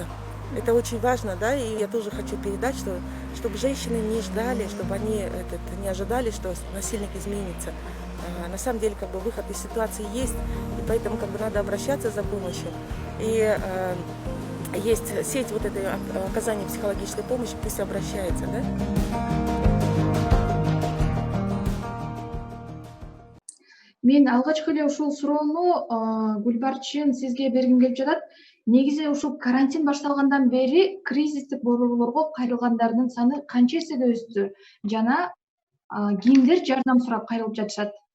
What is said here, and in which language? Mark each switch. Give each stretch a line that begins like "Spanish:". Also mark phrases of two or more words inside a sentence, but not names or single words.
Russian: Это очень важно, да, и я тоже хочу передать, чтобы женщины не ждали, чтобы они не ожидали, что насильник изменится. На самом деле выход из ситуации есть, и поэтому надо обращаться за помощью. И есть сеть этой оказания психологической помощи, пусть обращается, да.
Kyrgyz: Мен алгачкы эле ушул суроону Гүлбарчын сизге бергим келип жатат. Негизи ушул карантин башталгандан бери кризистик борборлорго кайрылгандардын саны канча эсеге өстү жана кимдер жардам сурап кайрылып жатышат?